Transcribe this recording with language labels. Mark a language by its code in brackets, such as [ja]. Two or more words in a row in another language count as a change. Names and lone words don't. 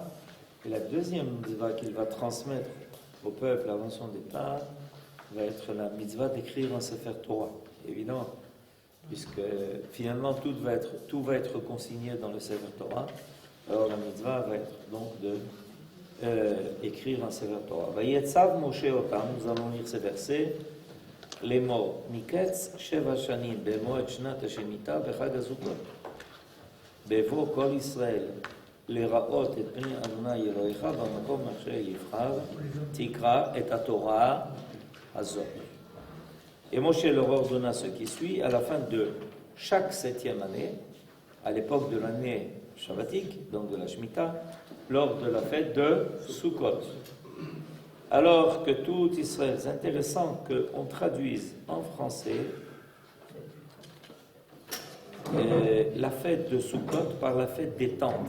[fr] Et la deuxième mitzvah qu'il va transmettre au peuple avant son départ va être la mitzvah d'écrire un [he] ספר תורה. [fr] Évidemment, puisque finalement tout va être consigné dans le [he] ספר תורה. [fr] Alors la mitzvah va être donc d'écrire un [he] ספר תורה. ויצו משה אותם, [fr] nous allons lire ces versets. Les mots [he] מקץ שבע שנים במעד שנת השמטה בחג הסכות בבוא כל ישראל לראות את פני יהוה אלהיך במקום אשר יבחר תקרא את התורה הזאת. [fr] Et Moshe leur ordonna ce qui suit à la fin de chaque 7e année, à l'époque de l'année shabbatique, donc de la Shemitah, lors de la fête de Sukkot. Alors que tout Israël, c'est intéressant qu'on traduise en français la fête de Sukkot par la fête des tentes.